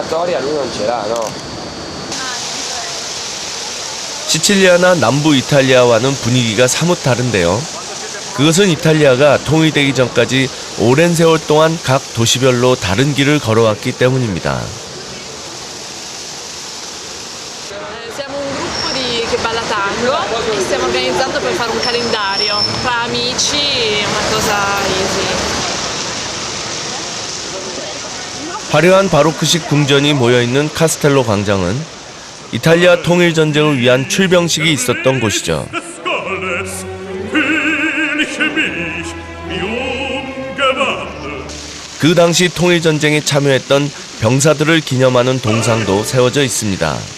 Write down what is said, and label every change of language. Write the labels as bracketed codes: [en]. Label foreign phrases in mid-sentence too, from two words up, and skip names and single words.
[it] storia lui non ce l'ha, no? [ko] 시칠리아나 남부 이탈리아와는 분위기가 사뭇 다른데요. 그것은 이탈리아가 통일되기 전까지 오랜 세월 동안 각 도시별로 다른 길을 걸어왔기 때문입니다. [it] Siamo un gruppo che balla tango e stiamo organizzando per fare un calendario tra amici, una cosa easy. [ko] 화려한 바로크식 궁전이 모여있는 카스텔로 광장은 이탈리아 통일 전쟁을 위한 출병식이 있었던 곳이죠. 그 당시 통일 전쟁에 참여했던 병사들을 기념하는 동상도 세워져 있습니다.